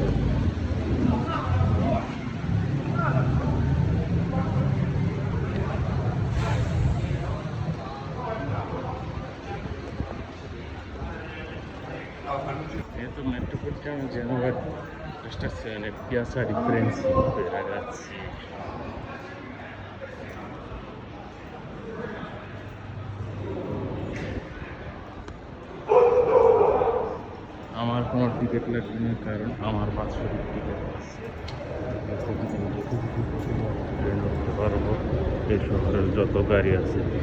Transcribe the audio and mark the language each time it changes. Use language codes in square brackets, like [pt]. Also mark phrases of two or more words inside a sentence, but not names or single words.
[it] Questo metropolitano Genova, stazione Piazza di Principe, ragazzi. [bn] আমার কোনো টিকিট লাগবে না, কারণ আমার বাৎসরিক টিকিট আছে। ট্রেন উঠতে পারবো, এই শহরের যত গাড়ি আছে।